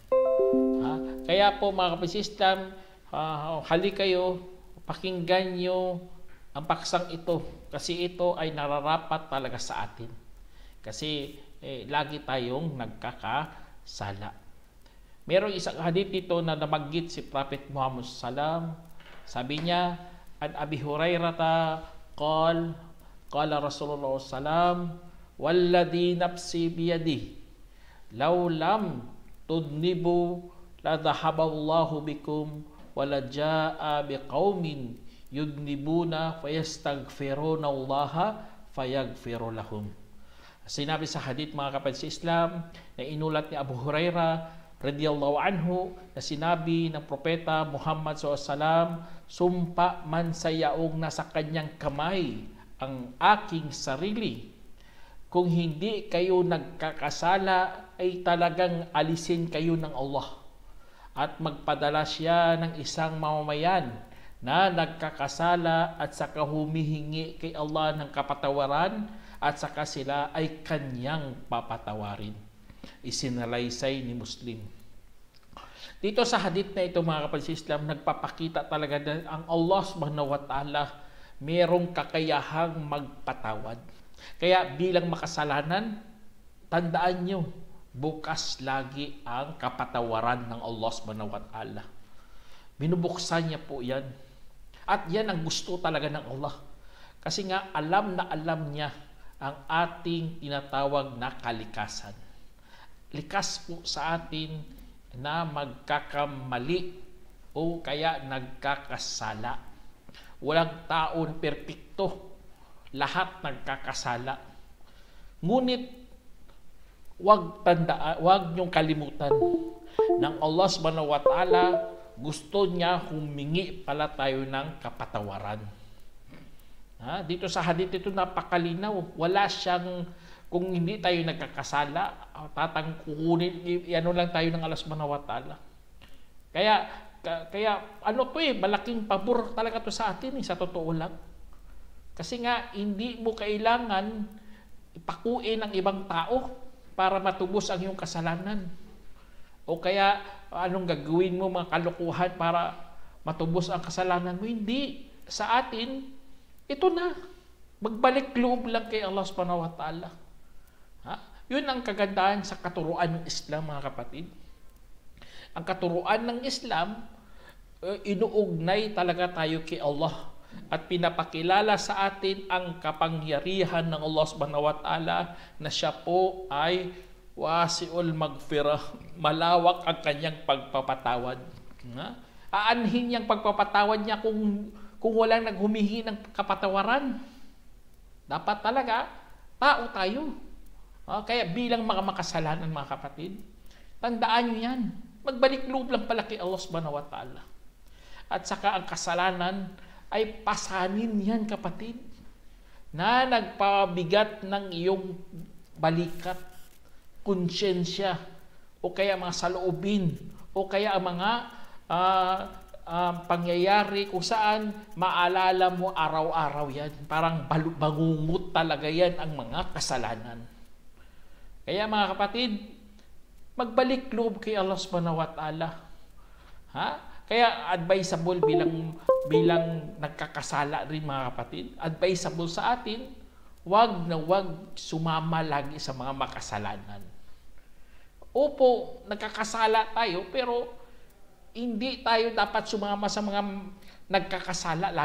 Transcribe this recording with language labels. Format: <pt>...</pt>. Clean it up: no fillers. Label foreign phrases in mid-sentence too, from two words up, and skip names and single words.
<tl>Kaya po mga kapatid sa Islam, hali kayo, pakinggan nyo ang paksang ito kasi ito ay nararapat talaga sa atin. Kasi lagi tayong nagkakasala. Merong isang hadith dito na nabanggit si Prophet Muhammad sallam. Sabi niya,</tl> <ar>عن أبي هريرة قال رسول الله سلم والذي نفسي بيده لو لم تذنبوا لذهب الله بكم ولجاء بقوم يذنبون فيستغفرون الله فيغفر لهم.</ar> <tl>Sinabi sa hadith mga kapatid sa Islam na inulat ni Abu Hurairah</tl> <ar>رضي الله عنه</ar> <tl>na sinabi ng propeta Muhammad SAW, sumpa man sa yaong nasa kanyang kamay ang aking sarili, kung hindi kayo nagkakasala ay talagang alisin kayo ng Allah at magpadala siya ng isang mamamayan na nagkakasala at saka humihingi kay Allah ng kapatawaran at saka sila ay kanyang papatawarin. Isinalaysay ni Muslim. Dito sa hadith na ito mga kapatid sa Islam, nagpapakita talaga na ang</tl> <ar>الله سبحانه وتعالى</ar> <tl>merong kakayahang magpatawad. Kaya bilang makasalanan, tandaan nyo, bukas lagi ang kapatawaran ng</tl> <ar>الله سبحانه وتعالى.</ar> <tl>Binubuksan niya po yan. At yan ang gusto talaga ng Allah. Kasi nga alam na alam niya ang ating tinatawag na kalikasan. Likas po sa atin na magkakamali o kaya nagkakasala. Walang tao na perpekto. Lahat nagkakasala. Ngunit wag niyong kalimutan ng</tl> <ar>الله سبحانه وتعالى,</ar> <tl>gusto niya humingi pala tayo ng kapatawaran. Dito sa hadith ito napakalinaw. Wala siyang, kung hindi tayo nagkakasala, tatangkunin, ano lang tayo ng</tl> <ar>الله سبحانه وتعالى.</ar> <tl>Kaya ano to malaking pabor talaga to sa atin sa totoo lang. Kasi nga, hindi mo kailangan ipakuin ng ibang tao para matubos ang iyong kasalanan. O kaya, anong gagawin mo mga kalukuhan para matubos ang kasalanan mo? Hindi. Sa atin, ito na. Magbalik loob lang kay</tl> <ar>الله سبحانه وتعالى.</ar> <tl>Yun ang kagandahan sa katuruan ng Islam, mga kapatid. Ang katuruan ng Islam, inuugnay talaga tayo kay Allah. At pinapakilala sa atin ang kapangyarihan ng</tl> <ar>الله سبحانه وتعالى</ar> <tl>na siya po ay</tl> <ar>واسع المغفرة,</ar> <tl>malawak ang kanyang pagpapatawad. Aanhin niyang pagpapatawad niya kung walang naghumihingi ng kapatawaran. Dapat talaga, tao tayo. Kaya bilang mga makasalanan mga kapatid, tandaan niyo yan. Magbalik loob lang pala kay</tl> <ar>الله سبحانه وتعالى.</ar> <tl>At saka ang kasalanan ay pasanin yan kapatid, na nagpabigat ng iyong balikat, konsyensya, o kaya mga saloobin, o kaya ang mga pangyayari kung saan maalala mo araw-araw yan. Parang bangungot talaga yan ang mga kasalanan. Kaya mga kapatid, magbalik loob kay</tl> <ar>الله سبحانه وتعالى.</ar> <tl>Kaya advisable bilang nagkakasala rin mga kapatid, advisable sa atin, wag na wag sumama lagi sa mga makasalanan. Opo, nagkakasala tayo, pero hindi tayo dapat sumama sa mga nagkakasala lagi.</tl>